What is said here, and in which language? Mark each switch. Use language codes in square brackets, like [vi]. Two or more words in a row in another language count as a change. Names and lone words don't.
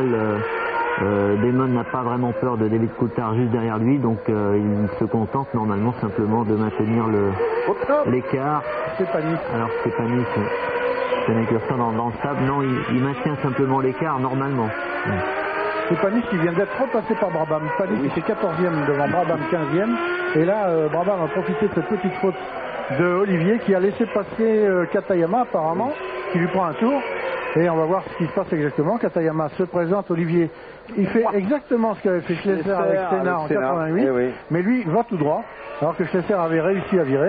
[fr] Damon n'a pas vraiment peur de David Coulthard juste derrière lui, donc il se contente normalement simplement de maintenir l'écart. C'est Panis. Alors c'est Panis, c'est une incursion dans le sable. Non, il maintient simplement l'écart normalement. C'est Panis qui vient d'être repassé par Brabham. Panis était 14e devant Brabham 15e. Et là, Brabham a profité de cette petite faute de Olivier qui a laissé passer Katayama apparemment, qui lui prend un tour. Et on va voir ce qui se passe exactement. Katayama se présente, Olivier, il fait exactement ce qu'avait fait Schlesser avec Senna en 88, mais lui va tout droit, alors que Schlesser avait réussi à virer.